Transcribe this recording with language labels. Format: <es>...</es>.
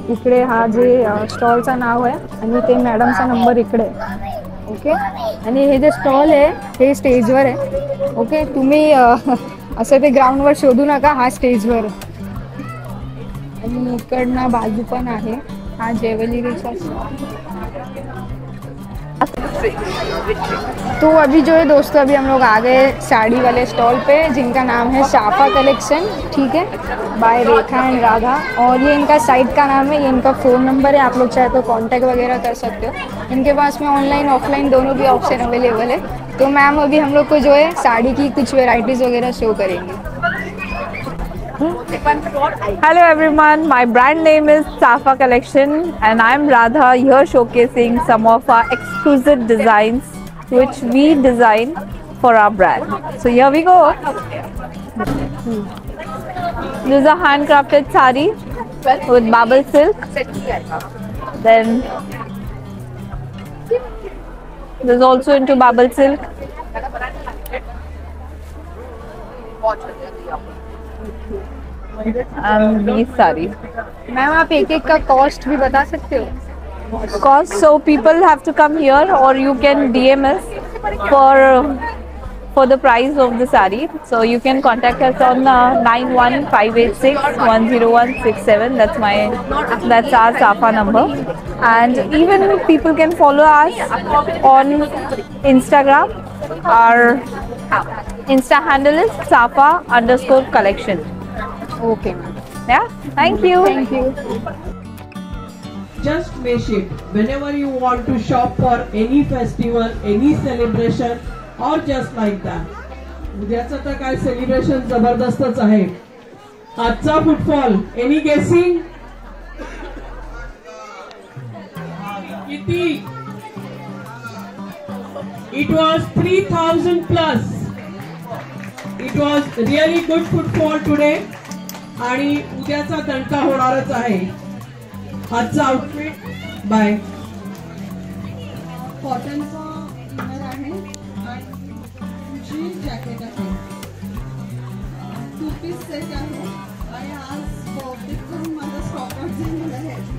<mr>इकडे हा जे स्टॉलचं नाव आहे आणि ते मॅडमचा नंबर इकडे. ओके, आणि हे जे स्टॉल आहे हे स्टेजवर आहे. ओके, तुम्ही असं ते ग्राउंडवर शोधू नका, हा स्टेजवर. आणि इकडनं बाजू पण आहे. हा ज्वेलरीचा</mr> <hi>तो अभी जो है दोस्तों, अभी हम लोग आ गए साड़ी वाले स्टॉल पे जिनका नाम है साफा कलेक्शन. ठीक है, बाय रेखा एंड राधा. और ये इनका साइट का नाम है, ये इनका फ़ोन नंबर है. आप लोग चाहे तो कांटेक्ट वगैरह कर सकते हो. इनके पास में ऑनलाइन ऑफलाइन दोनों भी ऑप्शन अवेलेबल है. तो मैम अभी हम लोग को जो है साड़ी की कुछ वेराइटीज़ वगैरह शो करेंगे.</hi> <en>Hello everyone, my brand name is Safa Collection and I am Radha, here showcasing some of our exclusive designs which we design for our brand. So here we go. This is a handcrafted sari with bubble silk. Then this is also into bubble silk. And these sarees.</en> <hi>Ma'am आप एक एक का cost भी बता सकते हो?</hi> <en>Cost, so people have to come here or you can DM us for the price of the saree. So you can contact us on 91586100167. That's our Safa number. And even people can follow us on Instagram. Our Insta handle is Safa_collection. Okay ma'am. Yeah, thank you. Thank you. Just make it whenever you want to shop for any festival, any celebration, or just like that.</en> <mr>उद्याचं तर काय celebration जबरदस्तच आहे. आजचा footfall</mr> <en>any guessing</en> <mr>किती?</mr> <en>It was 3,000 plus. It was really good footfall today.</en> <mr>आणि उद्याचा दणका होणारच आहे. आजचा आउटफिट बाय कॉटनचा इनर आहे आणि जीन जॅकेट आहे. 2 पीस सेट आहे आणि आज बहुतेक करून माझा स्टॉक आउट झालेला आहे.</mr>